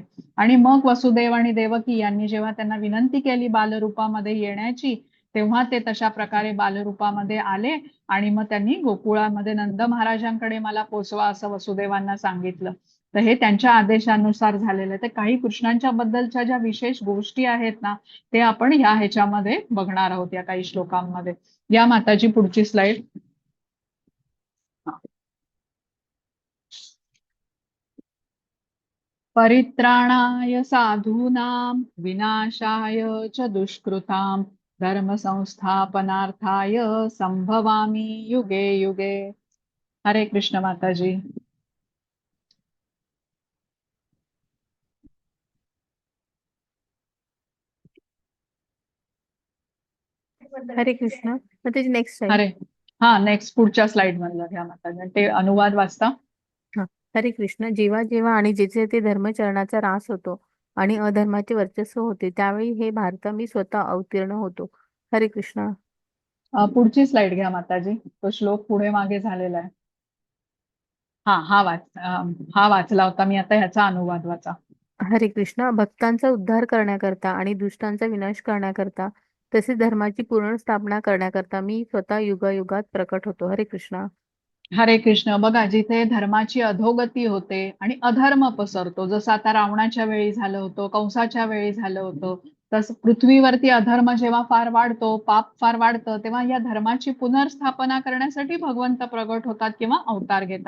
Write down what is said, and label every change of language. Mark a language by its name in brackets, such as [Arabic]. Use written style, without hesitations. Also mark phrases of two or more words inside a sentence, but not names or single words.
[Marathi] आणि मग वसुदेव आणि देवकी यांनी जेव्हा त्यांना विनंती केली बालरूपामध्ये येण्याची, तेव्हा ते तशा प्रकारे बालरूपामध्ये आले आणि मग त्यांनी गोकुळामध्ये नंद महाराजांकडे मला पोचवा असं वसुदेवांना सांगितलं. तर हे त्यांच्या आदेशानुसार झालेलं आहे. तर काही कृष्णांच्या बद्दलच्या ज्या विशेष गोष्टी आहेत ना, ते आपण ह्याच्यामध्ये बघणार आहोत या काही श्लोकांमध्ये. या माताजी पुढची स्लाइड. [Sanskrit] परित्राणाय साधूनां विनाशाय च दुष्कृतां धर्म संस्थापनार्थाय संभवामी युगे युगे. [Marathi] हरे कृष्ण माताजी. हरे कृष्ण. मग त्याची नेक्स्ट अरे हा, नेक्स्ट पुढच्या स्लाइड मधलं घ्या माताजी, ते अनुवाद वाचता. हा. हरे कृष्ण. जेव्हा जेव्हा आणि जेथे ते धर्मचरणाचा ऱ्हास होतो आणि अधर्माचे वर्चस्व होते, त्यावेळी हे भारता मी स्वतः अवतीर्ण होतो. हरे कृष्ण. पुढची स्लाइड घ्या माताजी, तो श्लोक पुढे मागे झालेला आहे. हा वाचला होता मी, आता ह्याचा अनुवाद वाचा. हरे कृष्ण. भक्तांचा उद्धार करण्याकरता आणि दुष्टांचा विनाश करण्याकरता तसेच धर्माची पूर्ण स्थापना करण्याकरता मी स्वतः युगायुगात प्रकट होतो. हरे कृष्ण. हरे कृष्ण. बघा जिथे धर्माची अधोगती होते आणि अधर्म पसरतो, जसं आता रावणाच्या वेळी झालं होतं, कंसाच्या वेळी झालं होतं, तसं पृथ्वीवरती अधर्म जेव्हा फार वाढतो, पाप फार वाढतं, तेव्हा या धर्माची पुनर्स्थापना करण्यासाठी भगवंत प्रगट होतात किंवा अवतार घेतात.